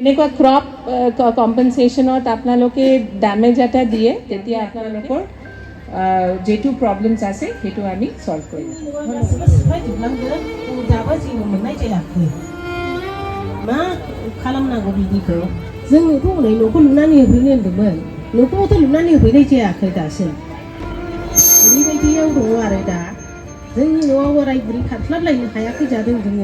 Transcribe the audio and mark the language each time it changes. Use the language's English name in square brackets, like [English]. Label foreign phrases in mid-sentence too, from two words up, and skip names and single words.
[Assamese] এনেকুৱা [English] crop compensationত [Assamese] আপোনালোকে ডেমেজ এটা দিয়ে তেতিয়া আপোনালোকৰ যেটো প্ৰব্লেমছ আছে সেইটো আমি সলভ কৰিম [Bodo] मा खालामनांगौ बिदिखौ जोंनोथ' हनै न'खौ लुनानै होफैनो होन्दोंमोन न'खौथ' लुनानै होफैनाय जायाखै दासिम ओरैबायदियाव दङ आरो दा जोंनि न'आव बोराय बुरै खारस्लाबलायनो हायाखै जादों जोङो